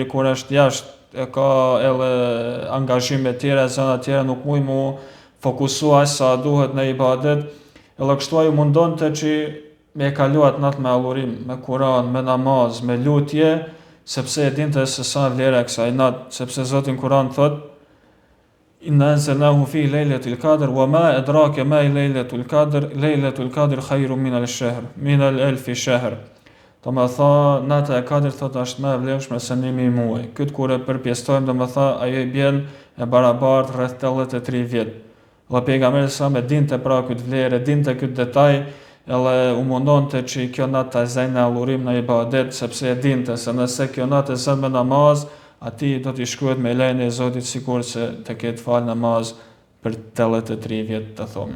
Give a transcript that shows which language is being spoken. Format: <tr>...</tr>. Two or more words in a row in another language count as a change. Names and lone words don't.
<sq>kur është jashtë e ka edhe angazhime tjera, zona tjera, nuk muj mu fokusu aq sa duhet në ibadet, edhe kështu ai mundon të që me kaluat natë me allurim, me Kur'an, me namaz, me lutje, sepse e dinte se sa vlera e kësaj natë, sepse Zoti në Kur'an thot</sq> <ar>إنا أنزلناه في ليلة القدر وما أدراك ما ليلة القدر خير من الألف شهر.</ar> <sq>Do më tha, nata e Kadrit thot është më e vlefshme se 1000 muaj. Këtë kur e përpjestojmë, do më tha, ajo i bjen e barabartë rreth 83 vjet. Dhe pejgamberi sa me dinte pra këtë vlerë, dinte këtë detaj, edhe u mundonte që kjo natë ta zej në allurim në ibadet, sepse e dinte se nëse kjo natë e zën me namaz, ati do t'i shkruhet me lejnë e Zotit sikur se të ketë fal namaz për 83 vjet të thonë.</sq>